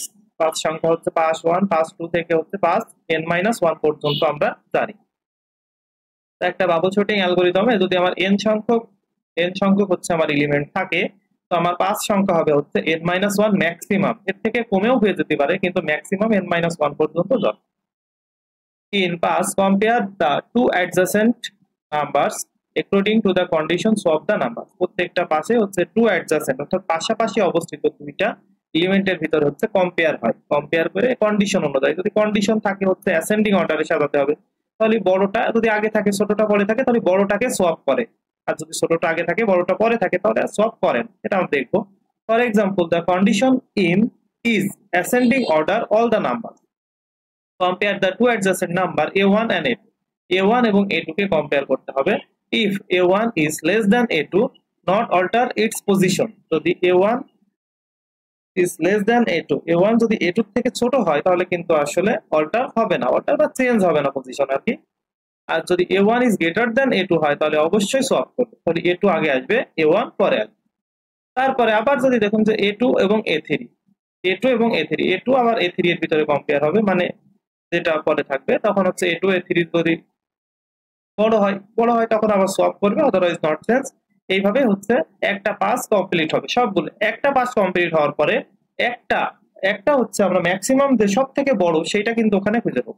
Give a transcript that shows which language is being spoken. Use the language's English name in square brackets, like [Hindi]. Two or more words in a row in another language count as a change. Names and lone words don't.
[Bangla] পাস সংখ্যা হচ্ছে পাস 1, পাস 2 থেকে হচ্ছে পাস n-1 পর্যন্ত আমরা জানি। একটা বাবল শর্টিং অ্যালগরিদমে যদি আমার n সংখ্যক হচ্ছে আমার এলিমেন্ট থাকে, তো আমার পাস সংখ্যা হবে হচ্ছে n-1 ম্যাক্সিমাম। এর থেকে কমেও হয়ে যেতে পারে, কিন্তু ম্যাক্সিমাম n-1 পর্যন্ত যাবে। [English] In pass, compare the two adjacent numbers according to the conditions of the numbers. [Bangla] প্রত্যেকটা পাশে হচ্ছে [English] two adjacent [Bangla] অর্থাৎ পাশাপাশি অবস্থিত দুইটা এলিমেন্টের ভিতরে হচ্ছে কম্পেয়ার হয়। কম্পেয়ার করে কন্ডিশন অনুযায়ী, যদি কন্ডিশন থাকে হচ্ছে অ্যাসেন্ডিং অর্ডারে সাজাতে হবে, তাহলে বড়টা যদি আগে থাকে ছোটটা পরে থাকে তাহলে বড়টাকে সোয়াপ করে, আর যদি ছোটটা আগে থাকে বড়টা পরে থাকে তাহলে সোয়াপ করেন। এটা আমরা দেখবো। [English] for example, the condition in is ascending order all the number. compare the two adjacent number a1 and a2। [Bangla] a1 এবং a2 কে কম্পেয়ার করতে হবে। [English] ইফ a1 is less than a2, not alter its position। [Bangla] যদি [English] a1 is less than a2, [Bangla] a1 যদি a2 থেকে ছোট হয় তাহলে কিন্তু আসলে অল্টার হবে না, অল্টার বা চেঞ্জ হবে না পজিশন আর কি। আর যদি [English] a1 is greater than a2 [Bangla] হয় তাহলে অবশ্যই সোয়াপ করবে, তাহলে a2 আগে আসবে, a1 পরে আসবে। তারপরে আবার যদি দেখুন যে a2 এবং a3, a2 এবং a3, a2 আবার a3 এর ভিতরে কম্পেয়ার হবে, মানে যেটা পরে থাকবে তখন হচ্ছে a2 a3 যদি বড় হয় তখন আবার সোয়াপ করবে, [English] otherwise not change. [Bangla] এইভাবে হচ্ছে একটা পাস কমপ্লিট হবে। সবগুলো একটা পাস কমপ্লিট হওয়ার পরে একটা একটা হচ্ছে আমরা ম্যাক্সিমাম যে সব থেকে বড় সেটা কিন্তু ওখানে খুঁজে পাবো।